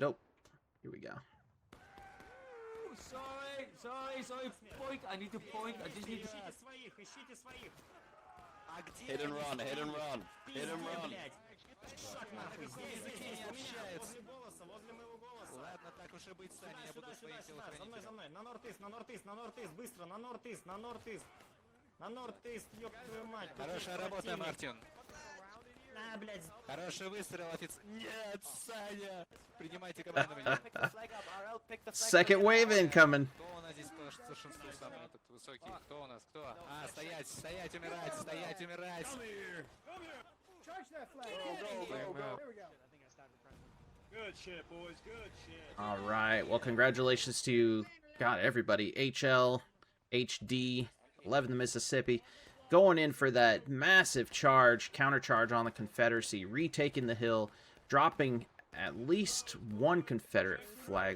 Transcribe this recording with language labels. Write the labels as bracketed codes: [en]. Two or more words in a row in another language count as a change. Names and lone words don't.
[en] Oh, here we go. Sorry, point. I need to point. I just need to... Hit and run, hit and run, hit and run. [ru] Лучше быть в стане, я буду своим За мной, за телохранителем. мной. На норт-ист, на норт-ист, на норт-ист. Быстро, на норт-ист, на норт-ист. На норт-ист, ёб твою мать. тут Хорошая есть работа, противник. Мартин. На, блядь. Хороший выстрел, офицер. Нет, Саня! Принимайте командование. [en] Second wave incoming. [ru] Кто у нас здесь по старшинству самый этот высокий? Кто у нас? Кто? А, стоять, стоять, умирать, стоять, умирать. [en] Charge that flag. Good shit, boys, good shit. All right. Well, congratulations to, God, everybody. HL, HD, 11 the Mississippi, going in for that massive charge, countercharge on the Confederacy, retaking the hill, dropping at least one Confederate flag.